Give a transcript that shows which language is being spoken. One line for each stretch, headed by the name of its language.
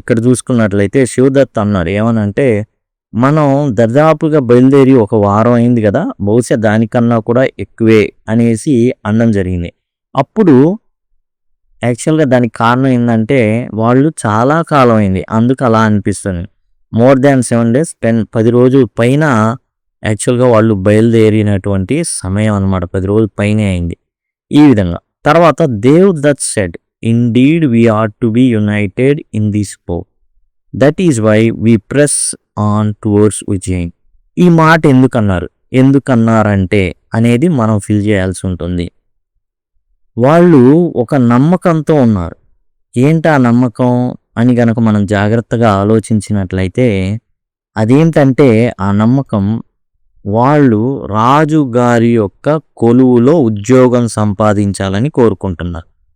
Telugu: ఇక్కడ చూసుకున్నట్లయితే శివదత్ అన్నారు ఏమనంటే, మనం దర్దాపుగా బయలుదేరి ఒక వారం అయింది కదా, బహుశా దానికన్నా కూడా ఎక్కువే అనేసి అనడం జరిగింది. అప్పుడు యాక్చువల్గా దానికి కారణం ఏంటంటే వాళ్ళు చాలా కాలం అయింది, అందుకు అలా అనిపిస్తుంది.
English: more than 7 days,
Telugu: 10 రోజుల పైన యాక్చువల్గా వాళ్ళు బయలుదేరినటువంటి సమయం అనమాట. 10 రోజుల పైనే అయింది. ఈ విధంగా తర్వాత
English: Dev Dutt said, indeed we are to be united in this war, that is why we press on towards Ujjain.
Telugu: ఈ మాట ఎందుకన్నారంటే అనేది మనం ఫిల్ చేయాల్సి ఉంటుంది. వాళ్ళు ఒక నమ్మకంతో ఉన్నారు. ఏంటి ఆ నమ్మకం అని గనక మనం జాగ్రత్తగా ఆలోచించినట్లయితే అదేంటంటే ఆ నమ్మకం వాళ్ళు రాజుగారి యొక్క కొలువులో ఉద్యోగం సంపాదించాలని కోరుకుంటున్నారు.